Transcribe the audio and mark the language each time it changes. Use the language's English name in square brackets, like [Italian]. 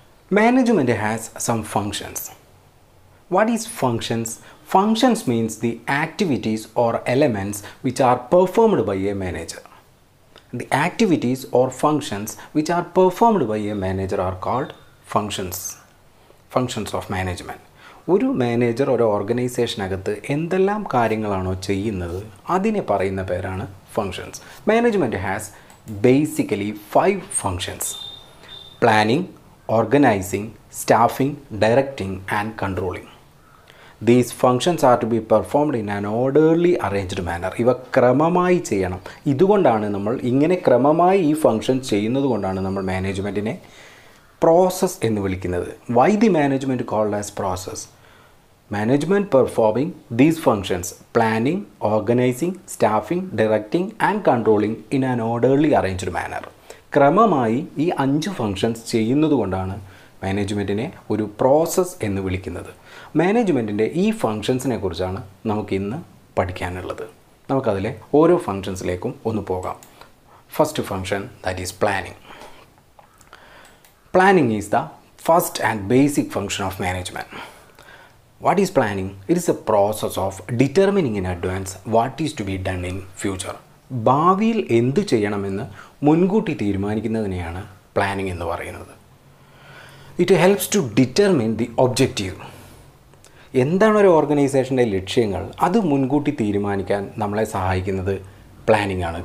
[English] Management has some functions. What is functions? Functions means the activities or elements which are performed by a manager. The activities or functions which are performed by a manager are called functions. Functions of management. [Malayalam] ഒരു manager ഒരു ഓർഗനൈസേഷനകത്ത് എന്തെല്ലാം കാര്യങ്ങളാണോ ചെയ്യുന്നത് അതിനെ പറയുന്ന പേരാണ് functions. [English] Management has basically 5 functions: planning, organising, staffing, directing and controlling. These functions are to be performed in an orderly arranged manner. [Malayalam] ഇവ ക്രമമായി ചെയ്യണം. ഇതുകൊണ്ടാണ് നമ്മൾ ഇങ്ങനെ ക്രമമായി ഈ ഫങ്ഷൻസ് ചെയ്യുന്നത് കൊണ്ടാണ് നമ്മൾ മാനേജ്മെൻറ്റിനെ പ്രോസസ് എന്ന് വിളിക്കുന്നത്. [English] Why the management called as process? Management performing these functions: planning, organizing, staffing, directing and controlling in an orderly arranged manner. [Malayalam] ക്രമമായി ഈ 5 ഫങ്ഷൻസ് ചെയ്യുന്നത് കൊണ്ടാണ് മാനേജ്മെൻറ്റിനെ ഒരു പ്രോസസ്സ് എന്ന് വിളിക്കുന്നത്. മാനേജ്മെൻറ്റിൻ്റെ ഈ ഫങ്ഷൻസിനെ കുറിച്ചാണ് നമുക്കിന്ന് പഠിക്കാനുള്ളത്. നമുക്കതിലെ ഓരോ ഫങ്ഷൻസിലേക്കും ഒന്ന് പോകാം. [English] First function, that is planning. Planning is the first and basic function of management. What is planning? It is a process of determining in advance what is to be done in future. [Malayalam] ഭാവിയിൽ എന്ത് ചെയ്യണമെന്ന് മുൻകൂട്ടി തീരുമാനിക്കുന്നതിനെയാണ് planning എന്ന് പറയുന്നത്. [English] It helps to determine the objective. [Malayalam] എന്താണ് ഒരു ഓർഗനൈസേഷൻ്റെ ലക്ഷ്യങ്ങൾ, അത് മുൻകൂട്ടി തീരുമാനിക്കാൻ നമ്മളെ സഹായിക്കുന്നത് പ്ലാനിംഗ് ആണ്.